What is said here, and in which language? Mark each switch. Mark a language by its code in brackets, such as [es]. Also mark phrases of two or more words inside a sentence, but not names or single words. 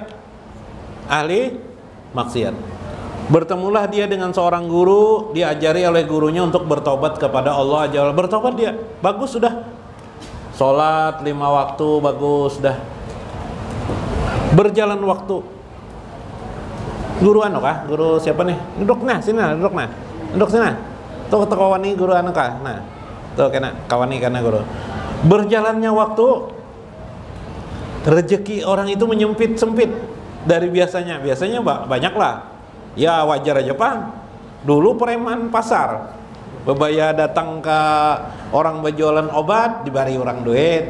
[id] Ahli maksiat. Bertemulah dia dengan seorang guru, diajari oleh gurunya untuk bertobat kepada Allah [ar] عز وجل. [id] Bertobat dia, bagus sudah. Sholat 5 waktu, bagus sudah. Berjalan waktu. [bjn] Guru anu kah? Guru siapa nih? Duduk nah, sini nah, duduk nah. Duduk sini. Tuh kawani guru anu kah? Nah. Tuh kena kawani kana guru. [id] Berjalannya waktu, rezeki orang itu sempit dari biasanya. Biasanya banyak lah. Ya wajar aja Pak. Dulu preman pasar, bebaya datang ke orang berjualan obat, diberi orang duit.